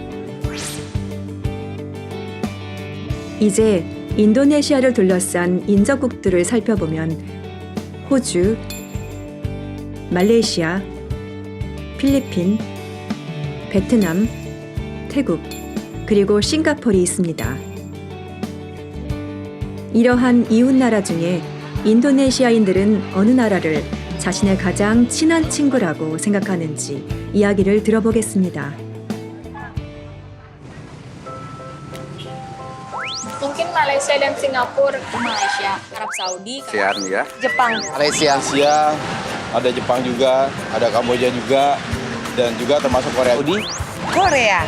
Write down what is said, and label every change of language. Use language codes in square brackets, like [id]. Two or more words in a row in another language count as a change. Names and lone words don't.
[ko] 이제 인도네시아를 둘러싼 인접국들을 살펴보면 호주, 말레이시아, 필리핀, 베트남, 태국, 그리고 싱가포르이 있습니다. 이러한 이웃나라 중에 인도네시아인들은 어느 나라를 자신의 가장 친한 친구라고 생각하는지 이야기를 들어보겠습니다. [id] Mungkin Malaysia dan Singapura. Malaysia, Arab Saudi, ASEAN ya. Jepang. Malaysia, ada Jepang juga, ada Kamboja juga, dan juga termasuk Korea. Korea.